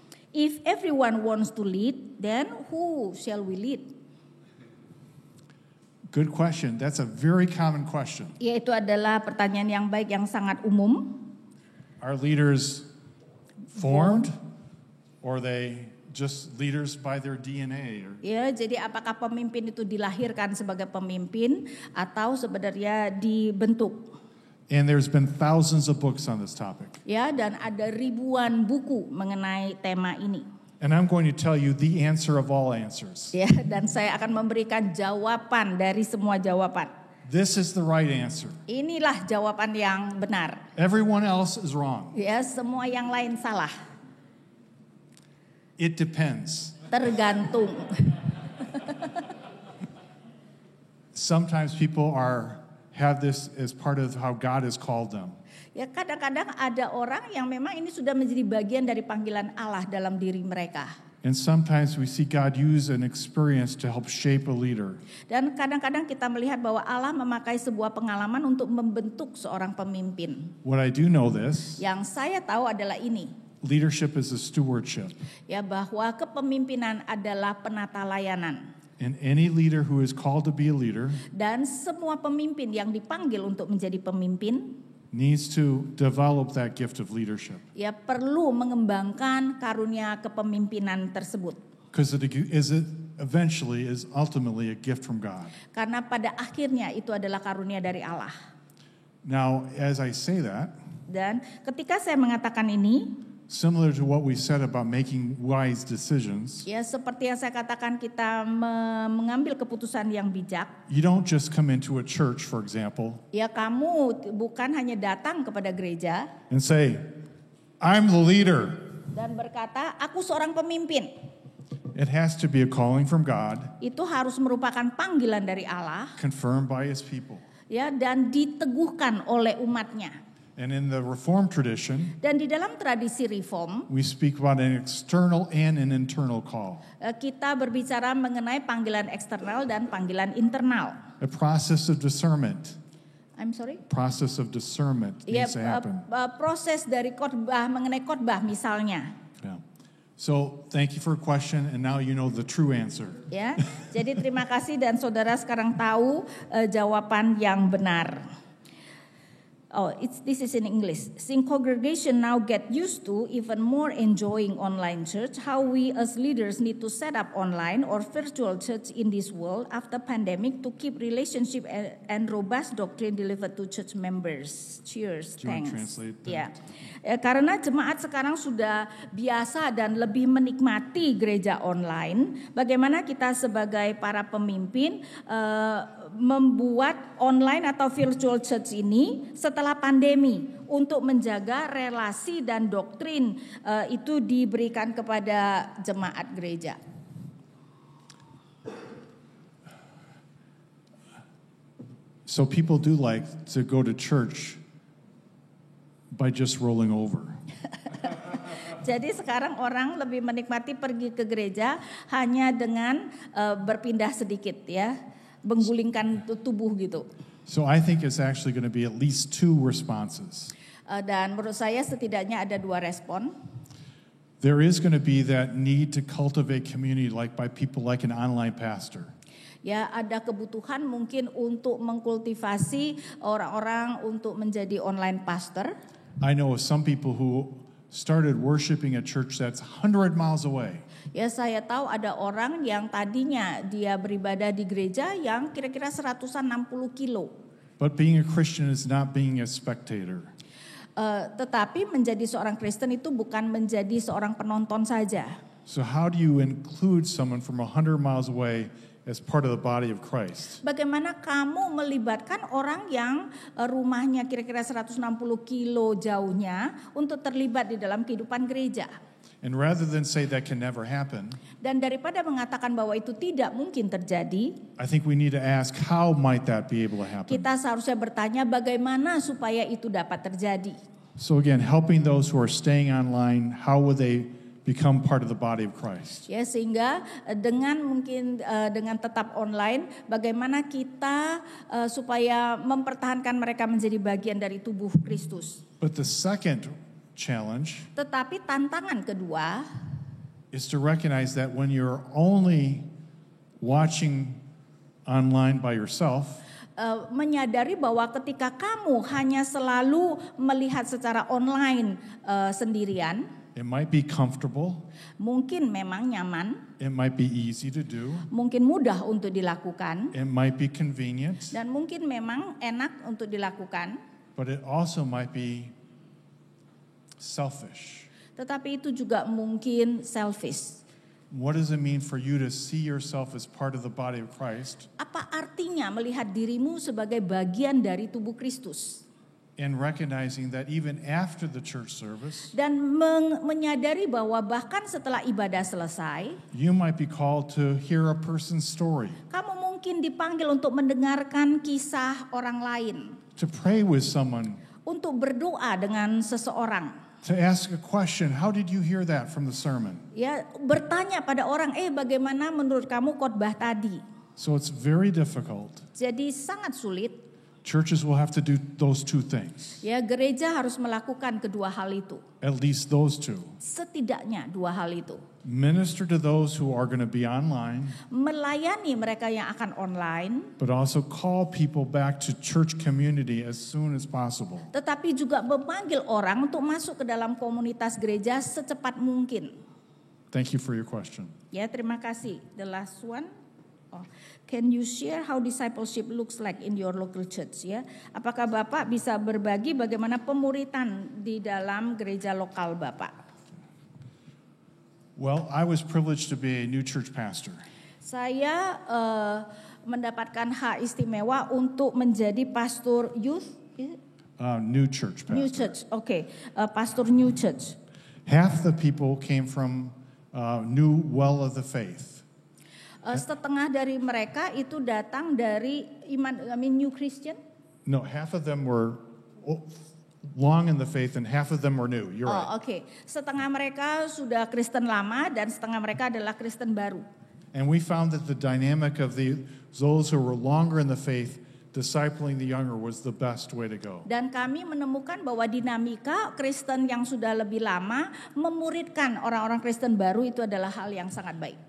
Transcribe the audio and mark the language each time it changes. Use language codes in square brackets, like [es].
[en] If everyone wants to lead, then who shall we lead? Good question. That's a very common question. [id] Ya, itu adalah pertanyaan yang baik yang sangat umum. [en] Are leaders formed, or are they just leaders by their DNA? [id] Ya, jadi apakah pemimpin itu dilahirkan sebagai pemimpin atau sebenarnya dibentuk? [en] And there's been thousands of books on this topic. [id] Ya, dan ada ribuan buku mengenai tema ini. [en] And I'm going to tell you the answer of all answers. [id] Ya, dan saya akan memberikan jawaban dari semua jawaban. [en] This is the right answer. [id] Inilah jawaban yang benar. [en] Everyone else is wrong. [id] Ya, semua yang lain salah. [en] It depends. [id] Tergantung. [en] Sometimes people have this as part of how God has called them. [id] Ya, kadang-kadang ada orang yang memang ini sudah menjadi bagian dari panggilan Allah dalam diri mereka. [en] And sometimes we see God use an experience to help shape a leader. [id] Dan kadang-kadang kita melihat bahwa Allah memakai sebuah pengalaman untuk membentuk seorang pemimpin. [en] What I do know this, [id] Yang saya tahu adalah ini, [en] leadership is a stewardship. [id] ya bahwa kepemimpinan adalah penata layanan. [en] And any leader who is called to be a leader [id] Dan semua pemimpin yang dipanggil untuk menjadi pemimpin, [en] needs to develop that gift of leadership. [id] ya perlu mengembangkan karunia kepemimpinan tersebut. [en] Because it eventually is ultimately a gift from God. [id] Karena pada akhirnya itu adalah karunia dari Allah. [en] Now, as I say that, [id] Dan ketika saya mengatakan ini, [en] Similar to what we said about making wise decisions, [id] Ya, seperti yang saya katakan, kita mengambil keputusan yang bijak. [en] you don't just come into a church, for example, [id] Ya, kamu bukan hanya datang kepada gereja [en] and say, I'm the leader. [id] dan berkata, aku seorang pemimpin. [en] It has to be a calling from God, [id] Itu harus merupakan panggilan dari Allah, [en] confirmed by his people. [id] ya, dan diteguhkan oleh umatnya. [en] And in the Reformed tradition, [id] Dan di dalam tradisi reform, [en] we speak about an external and an internal call. [id] kita berbicara mengenai panggilan eksternal dan panggilan internal. [en] A process of discernment. I'm sorry? Process of discernment [id] Ya, [en] needs to happen. [id] proses dari khotbah mengenai khotbah misalnya. [en] Yeah. So thank you for a question, and now you know the true answer. Ya, jadi terima kasih dan saudara sekarang tahu jawaban yang benar. Oh, this is in English. Since congregation now get used to even more enjoying online church, how we as leaders need to set up online or virtual church in this world after pandemic to keep relationship and robust doctrine delivered to church members. Cheers, Do you want to translate that? [id] Ya, karena jemaat sekarang sudah biasa dan lebih menikmati gereja online. Bagaimana kita sebagai para pemimpin membuat online atau virtual church ini setelah pandemi untuk menjaga relasi dan doktrin itu diberikan kepada jemaat gereja. [en] So people do like to go to church by just rolling over. [id] Jadi sekarang orang lebih menikmati pergi ke gereja hanya dengan berpindah sedikit, ya, menggulingkan tubuh gitu. [en] So I think it's actually going to be at least two responses. [id] Dan menurut saya setidaknya ada dua respon. [en] There is going to be that need to cultivate community like by people like an online pastor. [id] Ya, ada kebutuhan mungkin untuk mengkultivasi orang-orang untuk menjadi online pastor. [en] I know of some people who started worshiping a church that's 100 miles away. [id] Ya, saya tahu ada orang yang tadinya dia beribadah di gereja yang kira-kira 160 kilo. [en] But being a Christian is not being a spectator. [id] Tetapi menjadi seorang Kristen itu bukan menjadi seorang penonton saja. [en] So how do you include someone from 100 miles away as part of the body of Christ? [id] Bagaimana kamu melibatkan orang yang rumahnya kira-kira 160 kilo jauhnya untuk terlibat di dalam kehidupan gereja? [en] And rather than say that can never happen, [id] Dan daripada mengatakan bahwa itu tidak mungkin terjadi, [en] I think we need to ask how might that be able to happen? [id] kita seharusnya bertanya bagaimana supaya itu dapat terjadi. [en] So again, helping those who are staying online, how would they become part of the body of Christ? [id] Ya, sehingga dengan mungkin dengan tetap online, bagaimana kita supaya mempertahankan mereka menjadi bagian dari tubuh Kristus. [en] But the second challenge [id] Tetapi tantangan kedua [en] is to recognize that when you're only watching online by yourself, [id] menyadari bahwa ketika kamu hanya selalu melihat secara online sendirian, [en] it might be comfortable, [id] mungkin memang nyaman, [en] it might be easy to do, [id] mungkin mudah untuk dilakukan, [en] it might be convenient, [id] dan mungkin memang enak untuk dilakukan, [en] but it also might be selfish. [id] tetapi itu juga mungkin selfish. [en] What does it mean for you to see yourself as part of the body of Christ [id] Apa artinya melihat dirimu sebagai bagian dari tubuh Kristus? [en] and recognizing that even after the church service, [id] Dan menyadari bahwa bahkan setelah ibadah selesai, [en] you might be called to hear a person's story, [id] kamu mungkin dipanggil untuk mendengarkan kisah orang lain, [en] to pray with someone, [id] untuk berdoa dengan seseorang. [en] to ask a question, how did you hear that from the sermon? [id] Ya, bertanya pada orang, bagaimana menurut kamu khotbah tadi? [en] So it's very difficult. [id] Jadi sangat sulit. [en] Churches will have to do those two things, [id] Ya, gereja harus melakukan kedua hal itu. [en] at least those two. [id] Setidaknya dua hal itu. [en] Minister to those who are going to be online, [id] Melayani mereka yang akan online, [en] but also call people back to church community as soon as possible. [id] tetapi juga memanggil orang untuk masuk ke dalam komunitas gereja secepat mungkin. [en] Thank you for your question. [id] Ya, terima kasih. [en] The last one. Can you share how discipleship looks like in your local church? [id] Ya, apakah Bapak bisa berbagi bagaimana pemuritan di dalam gereja lokal Bapak? [en] Well, I was privileged to be a new church pastor. [id] Saya mendapatkan hak istimewa untuk menjadi pastor youth, [en] New church pastor. new church, pastor new church. Half the people came from New Well of the Faith. [id] Setengah dari mereka itu datang dari [en] new Christian. No, half of them were long in the faith and half of them were new. You're right. Oke. [id] Setengah mereka sudah Kristen lama dan setengah mereka adalah Kristen baru. [en] And we found that the dynamic of those who were longer in the faith discipling the younger was the best way to go. [id] Dan kami menemukan bahwa dinamika Kristen yang sudah lebih lama memuridkan orang-orang Kristen baru itu adalah hal yang sangat baik.